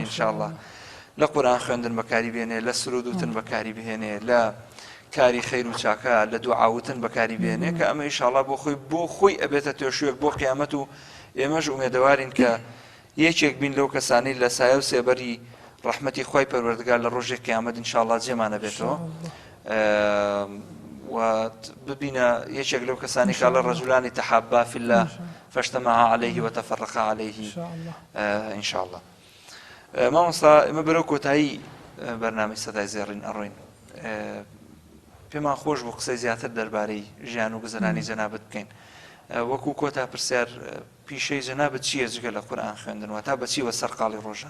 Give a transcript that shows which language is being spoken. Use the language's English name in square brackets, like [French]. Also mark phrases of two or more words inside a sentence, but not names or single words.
[Central Kurdish] انشاءالله لە قورئان خوێندن بەکاری بێنێ لە سرود وتن بەکاری بهێنێ لە کاری خەیر و چاکە لە دوعاوتن بەکاری بێنێ کە ئەمە انشاءالله بۆ خۆی ئەبێتە توێشوێک بۆ قیامەت و ئێمەش ئومێدەوارین کە یەکێک بین لەو کەسانی لە سایە و سێبەری ڕەحمەتی خوای پەروەردگار لە ڕۆژێک قیامەت انشاءالله جێمانە بێتەوە و ببینە یەکێک لەو کەسانی کە لە [Arabic] ڕەجولانی تەحابا فی الله فاجتمعا عليه وتفرقا عليه [Central Kurdish] انشاءالله. مامۆستا ئێمە بەرەو کۆتایی بەرنامەی سەدای زێڕین ئەڕۆین. پێمان خۆش بوو قسەی زیاتر دەربارەی ژیان و گوزەرانی جەنابەت بکەین. وەکو کۆتا پرسیار پیشەی جەنابەت چییە جگە لە قورئان خوێندنەوە تا بەچیوە سەرقاڵی ڕۆژان؟